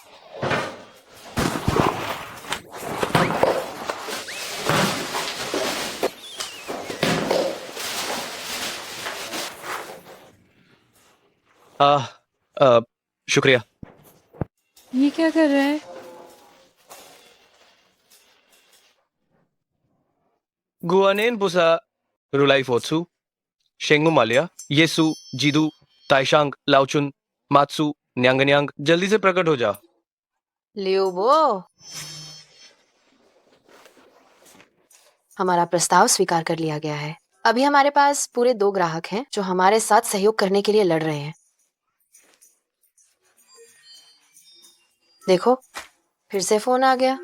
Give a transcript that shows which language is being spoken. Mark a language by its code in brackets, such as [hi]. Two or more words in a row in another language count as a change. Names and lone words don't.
[hi] शुक्रिया। ये क्या कर रहा है? गुआनेन बुसा रुलाई फोत्सु, शेंगू मालिया, येसु, जीदू, ताइशांग, लाओचुन, मात्सु, न्यांगन्यांग, जल्दी से प्रकट हो जाओ। लियोबो, हमारा प्रस्ताव स्वीकार कर लिया गया है। अभी हमारे पास पूरे 2 ग्राहक हैं जो हमारे साथ सहयोग करने के लिए लड़ रहे हैं। देखो, फिर से फोन आ गया।